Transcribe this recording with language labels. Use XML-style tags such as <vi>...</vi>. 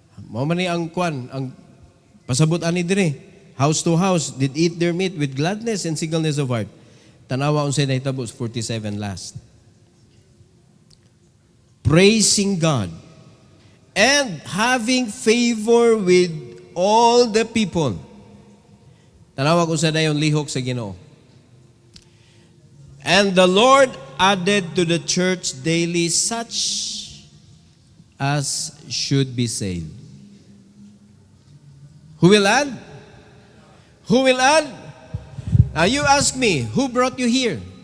<ceb>Mao man ni ang kwan, ang pasabot ani dire.</ceb> <en>House to house did eat their meat with gladness and singleness of heart.</en> <ceb>Tanawa unsay nahitabo 47 last.</ceb> <en>Praising God and having favor with all the people.</en> <ceb>Tanawa kung sa dayon lihok sa Ginoo.</ceb> <en>And the Lord added to the church daily such as should be saved. Who will add? Who will add? Now you ask me, who brought you here?</en>